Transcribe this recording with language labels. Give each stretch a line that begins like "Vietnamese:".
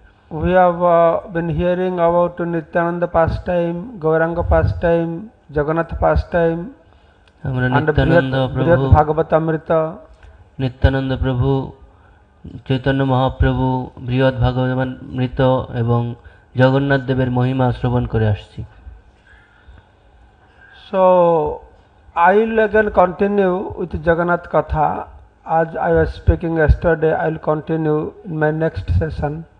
English: We have been hearing about Nityananda pastime, Gauranga pastime, Jagannath pastime,
Bangla: আমরা নিত্যানন্দ প্রভু, Bhagavatamrita, Nityananda প্রভু, চৈতন্য মহাপ্রভু, বৃহৎ ভাগবতামৃত এবং জগন্নাথ দেবের মহিমা শ্রবণ করে আসছি।
English: So I will again continue with Jagannath Katha. As I was speaking yesterday, I will continue in my next session.